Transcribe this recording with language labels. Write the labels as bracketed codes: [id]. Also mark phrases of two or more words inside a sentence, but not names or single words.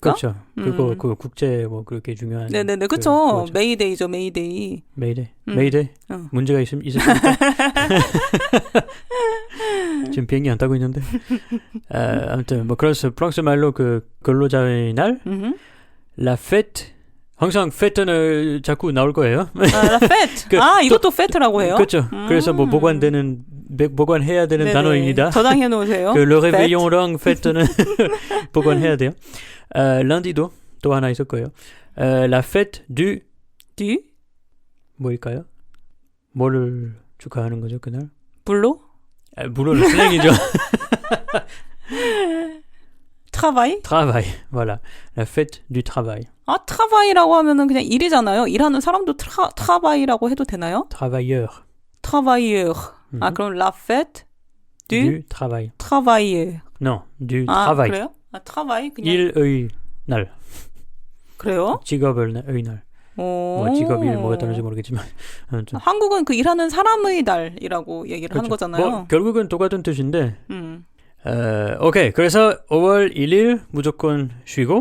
[ko] 그렇죠. 그거 그 국제 뭐 그렇게 중요한. 네네네. 그렇죠. 메이데이죠. 메이데이. 메이데이. 문제가 있습니까? 지금 비행기 안 타고 있는데. 아무튼 뭐 그래서 프랑스 말로 그 근로자의 날, [fr] la fête. [ko] 항상 페트는 자꾸 나올 거예요. [fr] la fête. [ko] 이것도 페트라고 해요. 그렇죠. 그래서 뭐 보관해야 되는 네네. 단어입니다. 저장해 놓으세요. 그 [fr] le réveillon [ko] 랑 페트는 보관해야 돼요. 런디도 또 하나 있을 거예요. [fr] la fête du [ko] 뭐일까요? 뭐를 축하하는 거죠 그날? 불로? 물론 슬랭이죠. [fr] travail? travail, voilà. La fête du travail. [ko] travail이라고 하면은 그냥 일이잖아요. 일하는 사람도 travail이라고 해도 되나요? [fr] travailleur. 그럼 la fête du travail. travail. Non, du travail. [ko] 그래요? travail 그냥 일의 날. 그래요? 직업의 날. 뭐 직업 일 뭐가 다른지 모르겠지만 한국은 그 일하는 사람의 날이라고 얘기를 하는 거잖아요. 뭐 결국은 똑같은 뜻인데. 오케이. 그래서 5월 1일 무조건 쉬고.